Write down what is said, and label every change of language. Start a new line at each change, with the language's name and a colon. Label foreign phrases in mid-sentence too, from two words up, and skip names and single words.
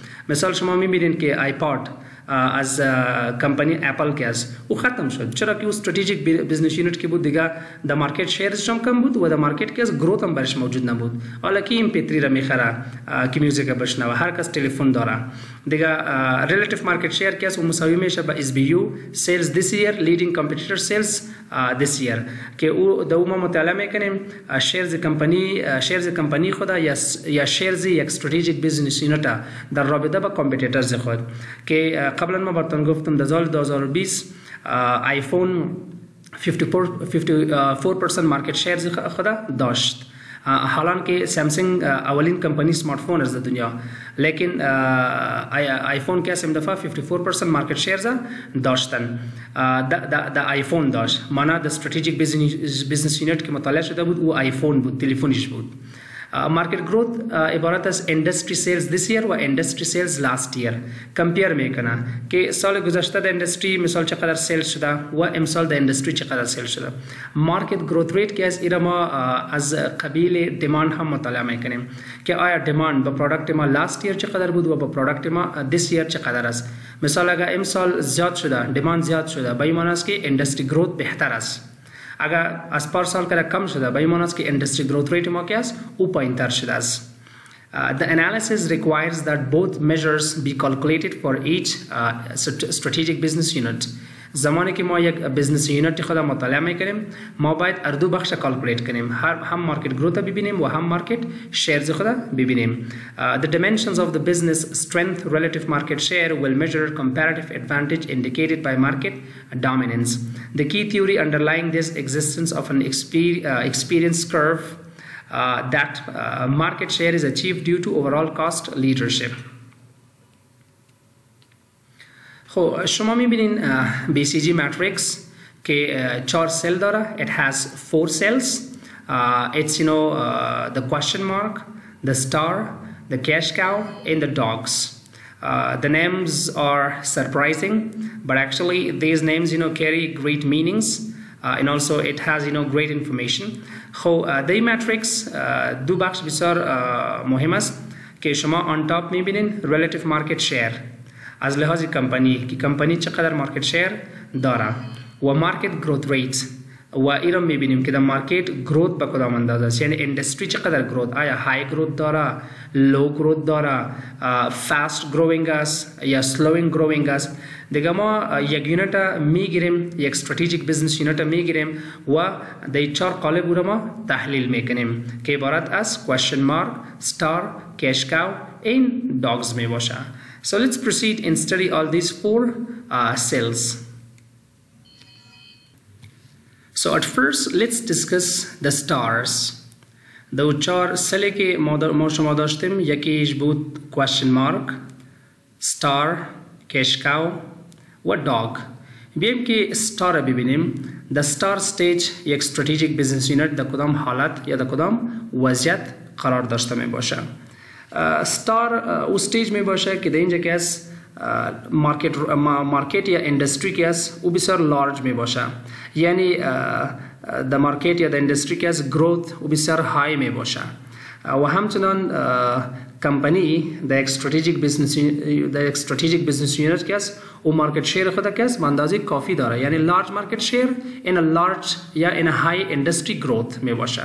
Persian: مثال شما میبینید که آیپاد از کمپانی اپل که است او ختم شد. چرا که او
English: strategic business unit
Persian: که بود دیگه در مارکت شیرش هم کم بود و در مارکت که از گروت هم برش موجود نبود. حالا که MP3 را میخره که میوزیک بشنوه، هر کس تلفن داره دیگه.
English: relative market share
Persian: که است او مساوی میشه با
English: SBU sales this year leading competitor sales this year
Persian: که او دو ما مطالعه میکنیم
English: shares company
Persian: خود یا شیرز یک
English: strategic business unit
Persian: در رابطه با کامپیتیتورز خود که قبلا ما براتون گفتم در سال 2020 آیفون 54%
English: market share
Persian: خود داشت، حالان که سامسونگ اولین
English: company smart phone
Persian: از دنیا، لیکن آیفون که سم دفعه 54%
English: market share
Persian: داشتن. دا آیفون داشت، مانا د
English: strategic business unit
Persian: که مطالعه شده بود او آیفون بود، تلفنش بود.
English: market growth
Persian: عبارت از
English: industry sales this year
Persian: و
English: industry sales last year
Persian: کمپیر میکنن که سال گذشته در اندستری مثال چقدر سیل شده و امسال در اندستری چقدر سیل شده.
English: market growth rate
Persian: که از ایرا ما از قبیل دیماند هم مطالعه میکنیم که آیا دیماند با پروداکت ما
English: last year
Persian: چقدر بود و با پروداکت ما
English: this year
Persian: چقدر است. مثال اگر امسال زیاد شده، دیماند زیاد شده، به این معنی است که
English: industry growth
Persian: بهتر است. اگر از پارسال که کم شده به این معنی است که
English: industry growth rate
Persian: ما که است او پایین‌تر شده است.
English: The analysis requires that both measures be calculated for each strategic business unit.
Persian: زمانی که ما یک
English: business unit
Persian: خود مطالعه میکنیم ما باید اردو بخش کالکولیت کنیم، هم
English: market growth
Persian: ببینیم و هم
English: market shares
Persian: خود ببینیم.
English: The dimensions of the business strength relative market share will measure comparative advantage indicated by market dominance. The key theory underlying this existence of an experience curve that market share is achieved due to overall cost leadership.
Persian: خب شما میبینین BCG matrix که 4 سل داره.
English: It has 4 cells. It's the question mark, the star, the cash cow and the dogs. The names are surprising, but actually these names carry great meanings and also it has great information.
Persian: خب
English: the matrix
Persian: دو بخش بسیار مهم است که شما
English: on top
Persian: میبینین
English: relative market share
Persian: از لحاظ کمپانی که کمپانی چقدر
English: market share
Persian: داره و
English: market growth rate
Persian: و ایرم میبینیم که در
English: market growth
Persian: به کدام اندازه است، یعنی اندستری چقدر گروث، آیا
English: high growth
Persian: داره،
English: low growth
Persian: داره،
English: fast growing
Persian: است یا
English: slowing growing
Persian: است. دیگه ما یک یونیت میگیریم، یک
English: strategic business unit
Persian: میگیریم و در 4 قالب رو ما تحلیل میکنیم که عبارت از
English: question mark, star, cash cow and dogs
Persian: می باشه.
English: So let's proceed and study all these 4 cells. So at first let's discuss the stars.
Persian: دو 4 سلی که ما شما داشتیم یکیش بود
English: question mark, star, cash cow
Persian: و dog. بیایم که star ببینیم.
English: The star stage
Persian: یک
English: strategic business unit
Persian: در کدام حالت یا در کدام وضعیت قرار داشته می باشه. ستار او سٹیج میں باشه که در اینجا که از مارکت یا اندستری که از او بسیار لارج می باشه، یعنی در مارکت یا در اندستری که از گروث او بسیار های می باشه و همچنان کمپانی در یک
English: strategic business unit
Persian: که از او
English: market share
Persian: خود که از به اندازه کافی داره، یعنی
English: large market share in a large
Persian: یا
English: in a high industry growth
Persian: می باشه.